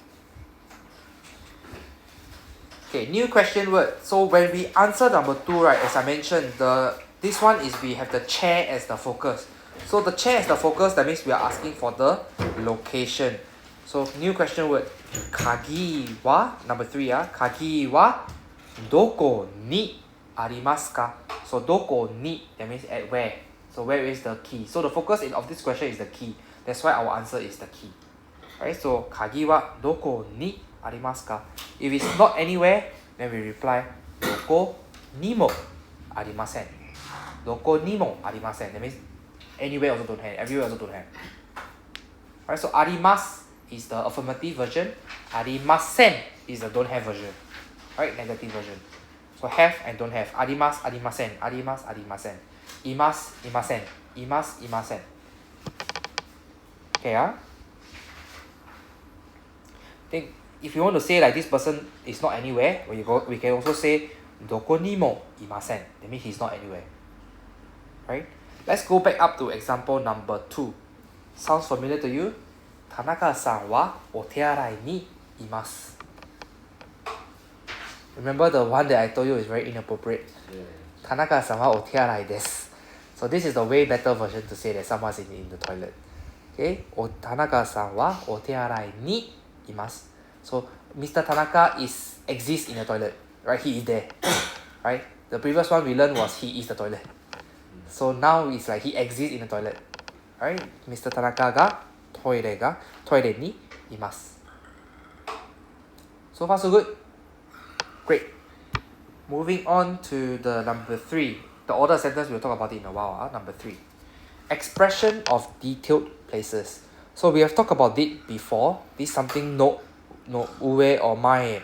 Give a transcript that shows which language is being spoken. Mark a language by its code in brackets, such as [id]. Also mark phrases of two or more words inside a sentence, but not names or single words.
[en] Okay, new question word. So when we answer number 2, right, as I mentioned, this one is we have the chair as the focus. So the chair as the focus, that means we are asking for the location. So new question word. [ja] 鍵は, [en] number 3, [ja] 鍵はどこにありますか? So どこに, [en] that means at where. So where is the key? So the focus of this question is the key. That's why our answer is the key. Right? [ja] So 鍵はどこにありますか? [en] If it's not anywhere, then we reply [ja] どこにもありません. どこにもありません. [en] That means anywhere also don't have, everywhere also don't have. Right? So arimasu is the affirmative version. Arimasen is the don't have version. Right? Negative version. So have and don't have. [ja] あります、ありません。あります、ありません。います、いません. います、いません. [en] Okay, Think if you want to say like this person is not anywhere, we can also say [ja] どこにもいません. [en] That means he's not anywhere. Right? Let's go back up to example number 2. Sounds familiar to you? [ja] 田中さんはお手洗いにいます. [en] Remember the one that I told you is very inappropriate? Yeah. [ja] 田中さんはお手洗いです. [en] So this is the way better version to say that someone's in the toilet. [ja] Okay, 田中さんはお手洗いにいます. [en] So Mr. Tanaka exists in the toilet, right? He is there, right? The previous one we learned was he is the toilet. So now it's like he exists in the toilet, right? Mr. [ja] 田中がトイレにいます. [en] So far so good. Great. Moving on to the number 3. The order sentence we'll talk about it in a while. Number 3. Expression of detailed places. So we have talked about it before. This is something [ja] の上 [en] or mae.